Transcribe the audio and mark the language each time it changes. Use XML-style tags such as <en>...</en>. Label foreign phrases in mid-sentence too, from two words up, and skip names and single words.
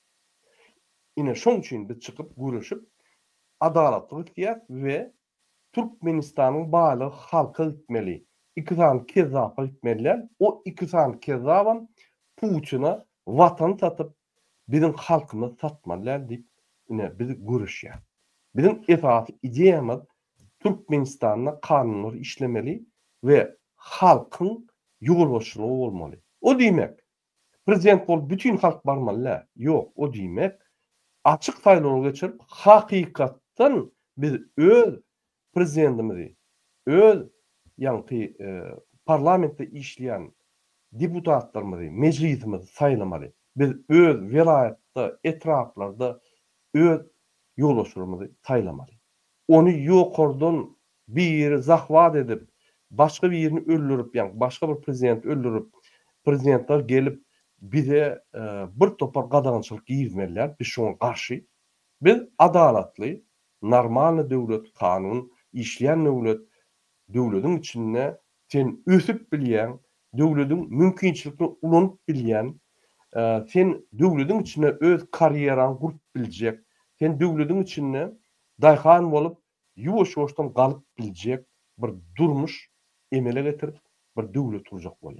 <tk>Şoň üçin biz çykyp görüşip adalatly diýär we Türkmenistanyň baýlygy halka gitmeli. İki tane kezzapa gitmeliler. O iki tane kezzabam Putina watan satyp biziň halkymyzy satmalylar diýip biz görüşýär. Biziň esasy ideýamyz Türkmenistanyň kanunlary işlemeli ve halkın ýolbaşçylygy bolmaly. O diýmek, prezident bolup bütün halk barmaly. Ýok, o diýmek açyk saýlawga geçirip hakykatdan biz öz prezidentimizi, öz ýani parlamentde işleýän deputatlarymyzy, meclisimizi saýlamaly. Biz öz vilayatda, etraplarda öz ýolbaşçylygymyzy saýlamaly. Onu ýokardan bir zahvat edip başka bir yerini öldürüp, yani başka bir prezident öldürüp, prezidentler gelip bize bir topar gadagynçylyk giýizmeliler. Biz şoňa garşy. Biz adalatly, normal döwlet, kanun, işleyen döwletiň içinde sen ösüp bilýän, döwletiň mümkinçilikini ulanyp bilýän, sen döwletiň içinde öz karierany gurup biljek, sen döwletiň içinde daýhan bolup, ýuwaş-ýuwaşdan galyp biljek bir durmuş emele getirip bir döwlet kurjak bolýar.</tk>